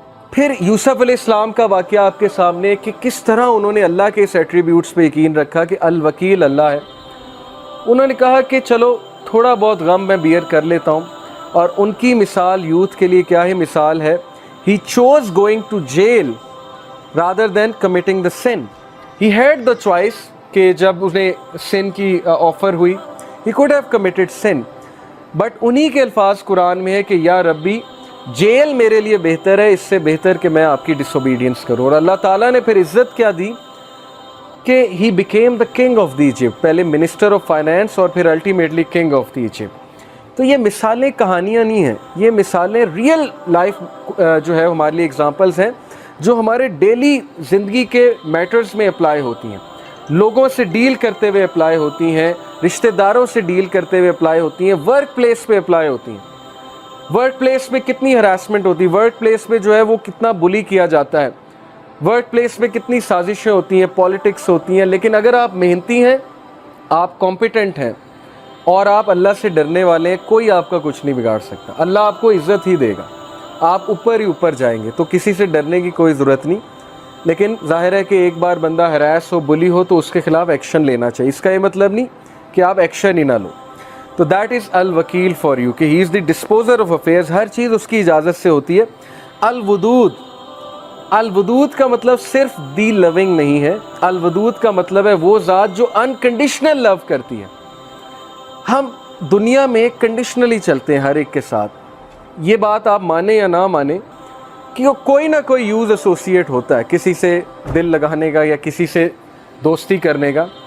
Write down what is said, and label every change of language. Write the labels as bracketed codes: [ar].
[ur] پھر یوسف علیہ السلام کا واقعہ آپ کے سامنے کہ کس طرح انہوں نے اللہ کے اس ایٹریبیوٹس پہ یقین رکھا کہ الوکیل اللہ ہے. انہوں نے کہا کہ چلو تھوڑا بہت غم میں بیئر کر لیتا ہوں. اور ان کی مثال یوتھ کے لیے کیا ہی مثال ہے. [en] He chose going to jail rather than committing the sin. He had the choice [ur] کہ جب انہیں [en] sin [ur] کی آفر ہوئی [en] he could have committed sin. [ur] But انہی کے الفاظ قرآن میں ہے کہ یا ربی جیل میرے لیے بہتر ہے اس سے بہتر کہ میں آپ کی ڈس اوبیڈینس کروں. اور اللہ تعالیٰ نے پھر عزت کیا دی کہ [en] he became the king of the Egypt. [ur] پہلے [en] minister of finance [ur] اور پھر [en] Ultimately king of the Egypt. [ur] تو یہ مثالیں کہانیاں نہیں ہیں، یہ مثالیں ریئل لائف جو ہے ہمارے لیے اگزامپلز ہیں جو ہمارے ڈیلی زندگی کے میٹرز میں اپلائی ہوتی ہیں، لوگوں سے ڈیل کرتے ہوئے اپلائی ہوتی ہیں، رشتہ داروں سے ڈیل کرتے ہوئے اپلائی ہوتی ہیں، ورک پلیس پہ اپلائی ہوتی ہیں. ورک پلیس پہ کتنی ہراسمنٹ ہوتی ہے، ورک پلیس پہ جو ہے وہ کتنا بلی کیا جاتا ہے، ورک پلیس پہ کتنی سازشیں ہوتی ہیں، پالیٹکس ہوتی ہیں. لیکن اگر آپ محنتی ہیں، آپ کمپیٹنٹ ہیں اور آپ اللہ سے ڈرنے والے ہیں، کوئی آپ کا کچھ نہیں بگاڑ سکتا. اللہ آپ کو عزت ہی دے گا، آپ اوپر ہی اوپر جائیں گے. تو کسی سے ڈرنے کی کوئی ضرورت نہیں. لیکن ظاہر ہے کہ ایک بار بندہ ہراس ہو، بلی ہو تو اس کے خلاف ایکشن لینا چاہیے. اس کا یہ مطلب نہیں کہ آپ ایکشن ہی نہ لو. [en] تو that is الوکیل for you [ur] کہ [en] He is the disposer of affairs. [ur] ہر چیز اس کی اجازت سے ہوتی ہے. الودود، الودود کا مطلب صرف دی لونگ نہیں ہے. الودود کا مطلب ہے وہ ذات جو انکنڈیشنل لو کرتی ہے. ہم دنیا میں کنڈیشنلی چلتے ہیں ہر ایک کے ساتھ. یہ بات آپ مانیں یا نہ مانیں کہ کوئی نہ کوئی یوز ایسوسیٹ ہوتا ہے کسی سے دل لگانے کا یا کسی سے دوستی کرنے کا.